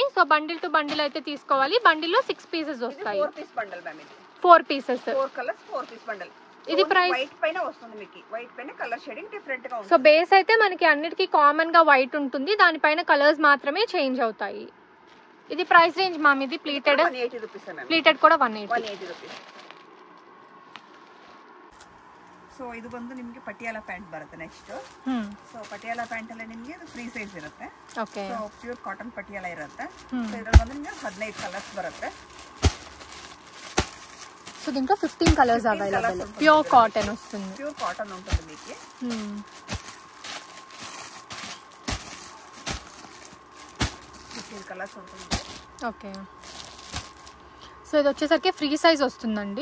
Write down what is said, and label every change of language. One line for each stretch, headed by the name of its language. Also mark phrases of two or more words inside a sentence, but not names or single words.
Telugu: సో
English: bundle to bundle
Telugu: అయితే తీసుకోవాలి. బండిల్లో 6 పీసెస్ వస్తాయి.
English: 4 piece bundle ma'am
Telugu: ఇది.
English: 4 pieces, 4 colours 4 piece bundle.
Telugu: ఇది ప్రైస్ వైట్ పైన వస్తుంది మీకు. వైట్ పైన
English: colour shading different
Telugu: గా ఉంటుంది.
English: so base
Telugu: అయితే మనకి అన్నిటికీ కామన్ గా వైట్ ఉంటుంది, దానిపైన కలర్స్ మాత్రమే చేంజ్ అవుతాయి. ఇది
English: price range ma'am
Telugu: ఇది ప్లీటెడ్?
English: 180 rupees ma'am.
Kannada: ಪ್ಲೀಟೆಡ್ ಕೂಡ 180 ರೂಪೀಸ್. ಸೊ ಇದು ಬಂದು ನಿಮಗೆ ಪಟಿಯಾಲ ಪ್ಯಾಂಟ್ ಬರುತ್ತೆ ನೆಕ್ಸ್ಟ್. ಸೊ ಪಟಿಯಾಲ ಪ್ಯಾಂಟ್ ಅಲ್ಲಿ ನಿಮಗೆ ಅದು
English: free size
Kannada: ಇರುತ್ತೆ. ಓಕೆ. ಸೊ
English: pure cotton
Kannada: ಪಟಿಯಾಲ ಇರುತ್ತೆ. ಸೊ ಇದರಲ್ಲಿ ಬಂದು ನಿಮಗೆ 15 ಕಲರ್ಸ್ ಬರುತ್ತೆ.
Telugu: సో దీంట్లో
English: 15 colours available. pure cotton
Telugu: వస్తుంది.
English: pure cotton
Telugu: ఉంటుంది మీకు. 15 కలర్స్ ఉంటుంది. ఓకే. సో ఇది వచ్చేసరికి
English: free size
Telugu: వస్తుందండి.